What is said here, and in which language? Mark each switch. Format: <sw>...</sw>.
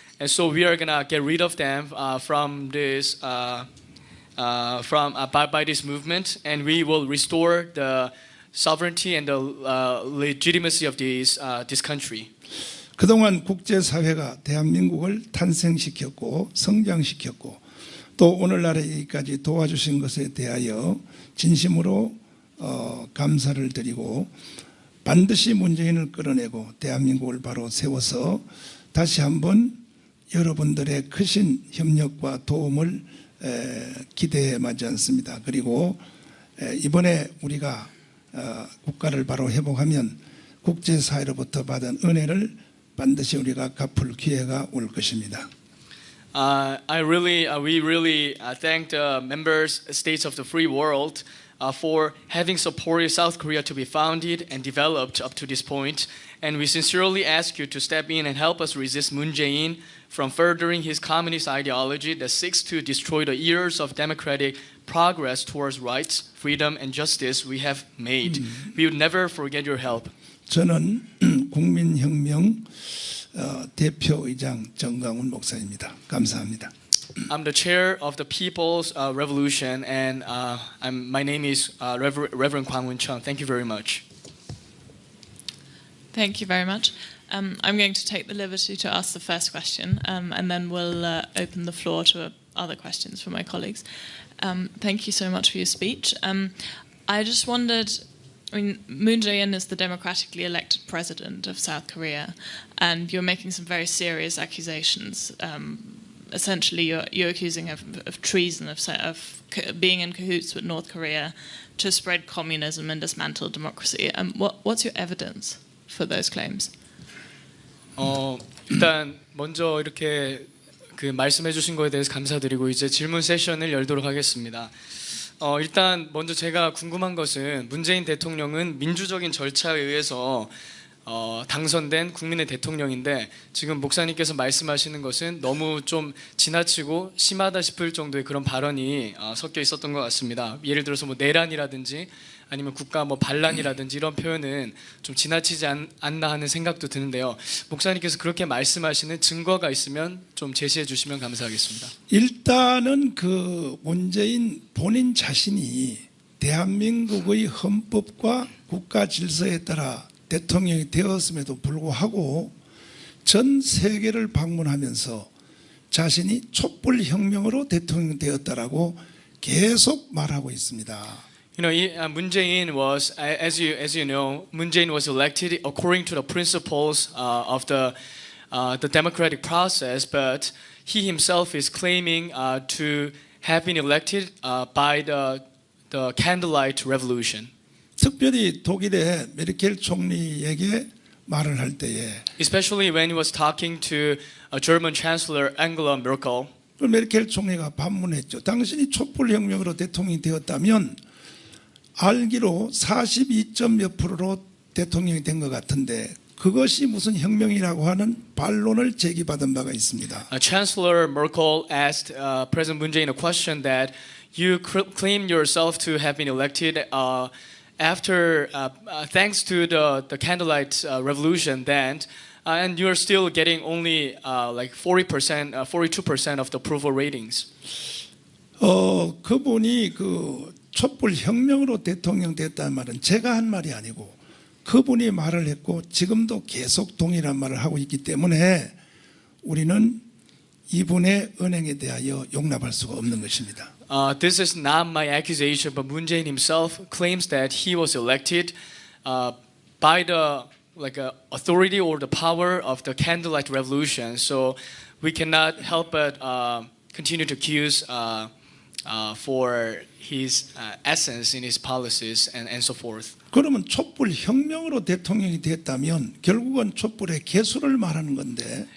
<en>And so we are gonna get rid of them from this. By this movement, and we will restore the sovereignty and the legitimacy of this country.</en> <ko>그동안 국제사회가 대한민국을 탄생시켰고 성장시켰고 또 오늘날에까지 도와주신 것에 대하여 진심으로 감사를 드리고 반드시 문재인을 끌어내고 대한민국을 바로 세워서 다시 한번 여러분들의 크신 협력과 도움을 기대해 마지 않습니다. 그리고 이번에 우리가 국가를 바로 회복하면 국제사회로부터 받은 은혜를 반드시 우리가 갚을 기회가 올 것입니다.</ko> <en>We really thank the members states of the free world for having supported South Korea to be founded and developed up to this point. And we sincerely ask you to step in and help us resist Moon Jae-in from furthering his communist ideology that seeks to destroy the years of democratic progress towards rights, freedom, and justice we have made. We would never forget your help.</en> <ko>저는 국민혁명 대표의장 정강훈 목사입니다. 감사합니다.</ko> <en>I'm the chair of the People's Revolution, and my name is Reverend Kwang Won-chun. Thank you very much. Thank you very much. I'm going to take the liberty to ask the first question, and then we'll open the floor to other questions from my colleagues. Thank you so much for your speech. I just wondered, I mean, Moon Jae-in is the democratically elected president of South Korea, and you're making some very serious accusations. Essentially, you're accusing him of treason, of being in cahoots with North Korea to spread communism and dismantle democracy. What's your evidence for those claims?</en> <ko>일단 먼저 이렇게 말씀해 주신 거에 대해서 감사드리고 이제 질문 세션을 열도록 하겠습니다. 일단 먼저 제가 궁금한 것은 문재인 대통령은 민주적인 절차에 의해서 당선된 국민의 대통령인데 지금 목사님께서 말씀하시는 것은 너무 좀 지나치고 심하다 싶을 정도의 그런 발언이 섞여 있었던 것 같습니다. 예를 들어서 뭐 내란이라든지 아니면 국가 뭐 반란이라든지 이런 표현은 좀 지나치지 않나 하는 생각도 드는데요. 목사님께서 그렇게 말씀하시는 증거가 있으면 좀 제시해 주시면 감사하겠습니다. 일단은 그 문재인 본인 자신이 대한민국의 헌법과 국가 질서에 따라 대통령이 되었음에도 불구하고 전 세계를 방문하면서 자신이 촛불혁명으로 대통령 되었다라고 계속 말하고 있습니다.</ko> <en>You know, Moon Jae-in was, as you know, Moon Jae-in was elected according to the principles of the democratic process, but he himself is claiming to have been elected by the candlelight revolution.</en> <ko>특별히 독일의 메르켈 총리에게 말을 할 때에,</ko> <en>especially when he was talking to German Chancellor Angela Merkel.</en> <ko>그 메르켈 총리가 반문했죠. 당신이 촛불혁명으로 대통령이 되었다면 알기로 42몇 %로 대통령이 된 것 같은데 그것이 무슨 혁명이라고 하는 반론을 제기받은 바가 있습니다.</ko> <en>Chancellor Merkel asked President Moon Jae-in a question that you claim yourself to have been elected after thanks to the candlelight revolution then, and you're still getting only like 40%, 42% of the approval ratings.</en> <ko>그분이 그 촛불 혁명으로 대통령 됐다는 말은 제가 한 말이 아니고 그분이 말을 했고 지금도 계속 동일한 말을 하고 있기 때문에 우리는 이분의 은행에 대하여 용납할 수가 없는 것입니다.</ko> <en>This is not my accusation, but Moon Jae-in himself claims that he was elected by the authority or the power of the candlelight revolution. So we cannot help but continue to accuse for his essence in his policies and so forth.</en> <ko>그러면 촛불 혁명으로 대통령이 됐다면 결국은 촛불의 개수를 말하는 건데.</ko>